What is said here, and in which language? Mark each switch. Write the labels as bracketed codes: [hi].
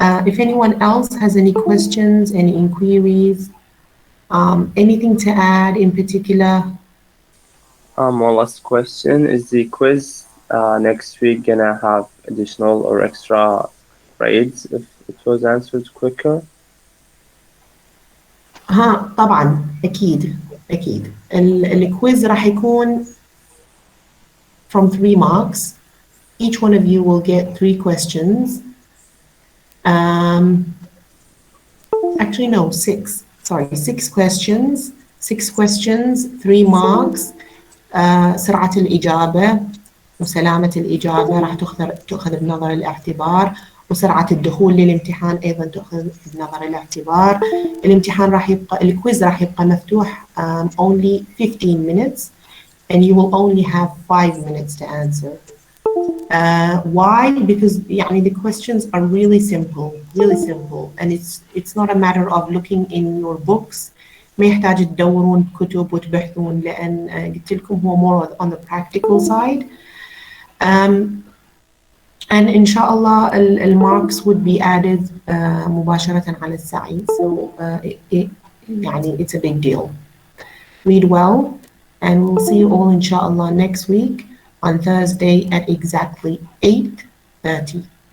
[en] If anyone else has any questions, any inquiries, anything to add in particular? One last question. Is the quiz next week gonna have additional or extra grades if it was answered quicker? [ar] ها طبعا أكيد الكويز راح يكون [en] from 3 marks. Each one of you will get 3 questions. Actually, no, 6. Sorry, 6 questions. 6 questions, 3 marks. [ar] سرعة الإجابة وسلامة الإجابة راح تؤخذ بنظر الاعتبار، وسرعة الدخول للامتحان أيضا تؤخذ بنظر الاعتبار. الامتحان راح يبقى الكويز راح يبقى مفتوح [en] only 15 minutes and you will only have 5 minutes to answer. Why? Because يعني the questions are really simple and it's not a matter of looking in your books. [ar] ما يحتاج تدورون كتب وتبحثون لأن قلت لكم هو [en] more on the practical side. And inshallah الماركس would be added [ar] مباشرة على السعي. [en] So يعني it's a big deal. Read well and we'll see you all inshallah next week on Thursday at exactly 8:30.